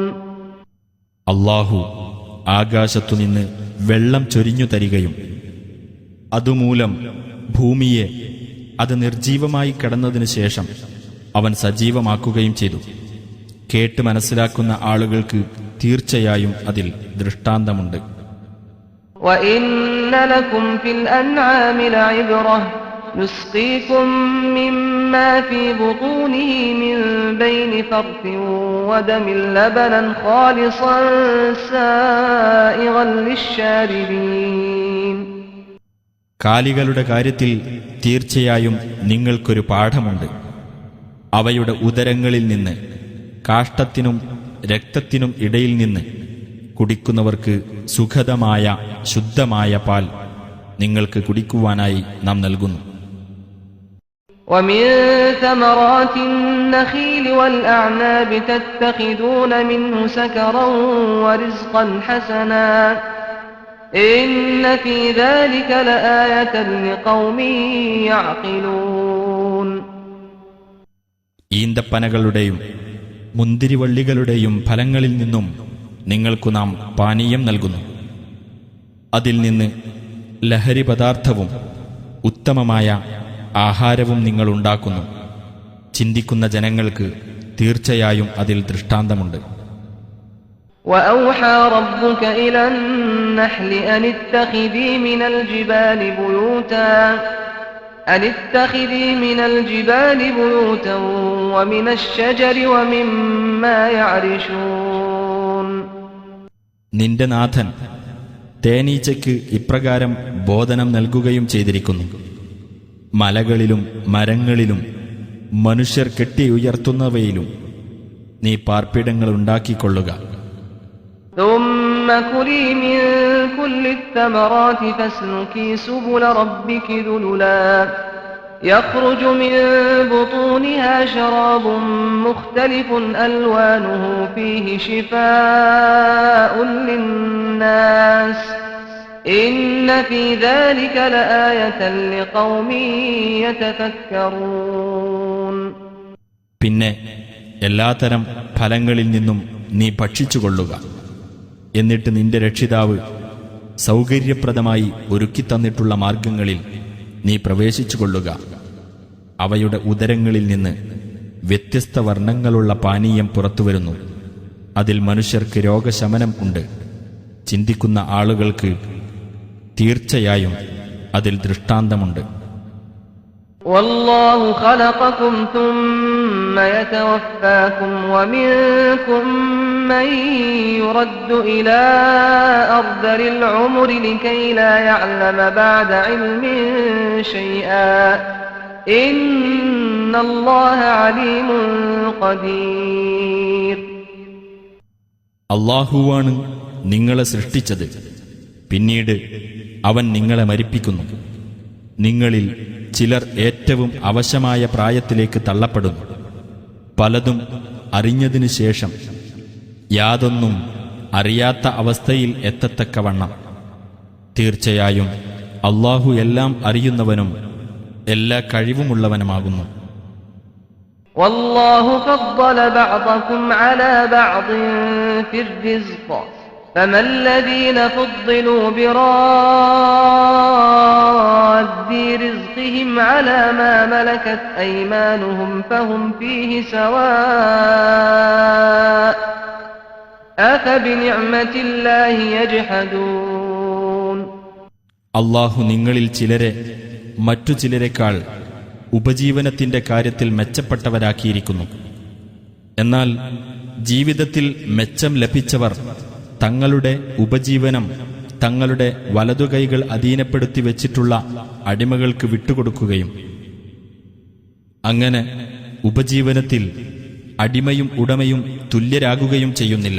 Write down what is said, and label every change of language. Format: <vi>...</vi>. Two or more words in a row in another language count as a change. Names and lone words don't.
<ml>അല്ലാഹു ആകാശത്തുനിന്ന് വെള്ളം ചൊരിഞ്ഞു തരികയും അതുമൂലം ഭൂമിയെ അത് നിർജീവമായി കിടന്നതിനു ശേഷം അവൻ സജീവമാക്കുകയും ചെയ്തു. കേട്ട് മനസ്സിലാക്കുന്ന ആളുകൾക്ക് തീർച്ചയായും അതിൽ ദൃഷ്ടാന്തമുണ്ട്.</ml> <ar>وَإِنَّ لَكُمْ فِي الْأَنْعَامِ لَعِبْرَةً نُسْقِيكُم مِّمَّا فِي بُطُونِهِ مِن بَيْنِ فَرْثٍ وَدَمٍ لَّبَنًا خَالِصًا سَائِغًا لِّلشَّارِبِينَ.</ar> <ml>കാലികളുടെ കാര്യത്തിൽ തീർച്ചയായും നിങ്ങൾക്കൊരു പാഠമുണ്ട്. അവയുടെ ഉദരങ്ങളിൽ നിന്ന് കാഷ്ടത്തിനും രക്തത്തിനും ഇടയിൽ നിന്ന് കുടിക്കുന്നവർക്ക് സുഖദമായ ശുദ്ധമായ പാൽ നിങ്ങൾക്ക് കുടിക്കുവാനായി നാം നൽകുന്നു.</ml> <ar>ومن ثمرات النخيل والأعناب تتخذون منه سكرا ورزقا حسنا إن في ذلك لآية لقوم يعقلون.</ar> <ml>ഈന്തപ്പനകളുടെയും മുന്തിരിവള്ളികളുടെയും ഫലങ്ങളിൽ നിന്നും നിങ്ങൾക്കു നാം പാനീയം നൽകുന്നു. അതിൽ നിന്ന് ലഹരി പദാർത്ഥവും ഉത്തമമായ ആഹാരവും നിങ്ങൾ ഉണ്ടാക്കുന്നു. ചിന്തിക്കുന്ന ജനങ്ങൾക്ക് തീർച്ചയായും അതിൽ ദൃഷ്ടാന്തമുണ്ട്.</ml> <ar>وأوحى ربك إلى النحل أن اتخذي من الجبال بيوتا ومن الشجر ومما يعرشون.</ar> <ml>നിന്റെ നാഥൻ തേനീച്ചയ്ക്ക് ഇപ്രകാരം ബോധനം നൽകുകയും ചെയ്തിരിക്കുന്നു: മലകളിലും മരങ്ങളിലും മനുഷ്യർ കെട്ടിയുയർത്തുന്നവയിലും നീ പാർപ്പിടങ്ങൾ ഉണ്ടാക്കിക്കൊള്ളുക.</ml> <ar>ثم كلي من كل الثمرات فاسلكي سبل ربك ذللا يخرج من بطونها شراب مختلف ألوانه فيه شفاء للناس إن في ذلك لآية لقوم يتفكرون.</ar> <ml>പിന്നെ എല്ലാത്തരം ഫലങ്ങളിൽ നിന്നും നീ ഭക്ഷിച്ചുകൊള്ളുക. എന്നിട്ട് നിന്റെ രക്ഷിതാവ് സൗകര്യപ്രദമായി ഒരുക്കിത്തന്നിട്ടുള്ള മാർഗങ്ങളിൽ നീ പ്രവേശിച്ചുകൊള്ളുക. അവയുടെ ഉദരങ്ങളിൽ നിന്ന് വ്യത്യസ്ത വർണ്ണങ്ങളുള്ള പാനീയം പുറത്തുവരുന്നു. അതിൽ മനുഷ്യർക്ക് രോഗശമനം ഉണ്ട്. ചിന്തിക്കുന്ന ആളുകൾക്ക് തീർച്ചയായും അതിൽ ദൃഷ്ടാന്തമുണ്ട്.</ml> <ar>والله خلقكم ثم يتوفاكم ومنكم من يرد إلى أرذل العمر لكي لا يعلم بعد علم شيئا إن الله عليم قدير.</ar> <ml>അല്ലാഹുവാണ് നിങ്ങളെ സൃഷ്ടിച്ചത്. പിന്നീട് അവൻ നിങ്ങളെ മരിപ്പിക്കുന്നു. നിങ്ങളിൽ ചിലർ ഏറ്റവും അവശമായ പ്രായത്തിലേക്ക് തള്ളപ്പെടുന്നു. പലതും അറിഞ്ഞതിനു ശേഷം യാതൊന്നും അറിയാത്ത അവസ്ഥയിൽ എത്തത്തക്കവണ്ണം. തീർച്ചയായും അല്ലാഹു എല്ലാം അറിയുന്നവനും എല്ലാ കഴിവുമുള്ളവനുമാകുന്നു.</ml> <ar>والله فضل بعضكم على بعض في الرزق فما الذين فضلوا براد رزقهم على ما ملكت أيمانهم فهم فيه سواء أفبنعمة الله يجحدون.</ar> <ml>അല്ലാഹു നിങ്ങളിൽ ചിലരെ മറ്റു ചിലരെക്കാൾ ഉപജീവനത്തിന്റെ കാര്യത്തിൽ മെച്ചപ്പെട്ടവരാക്കിയിരിക്കുന്നു. എന്നാൽ ജീവിതത്തിൽ മെച്ചം ലഭിച്ചവർ തങ്ങളുടെ ഉപജീവനം തങ്ങളുടെ വലതുകൈകൾ അധീനപ്പെടുത്തി വെച്ചിട്ടുള്ള അടിമകൾക്ക് വിട്ടുകൊടുക്കുകയും അങ്ങനെ ഉപജീവനത്തിൽ അടിമയും ഉടമയും തുല്യരാകുകയും ചെയ്യുന്നില്ല.</ml>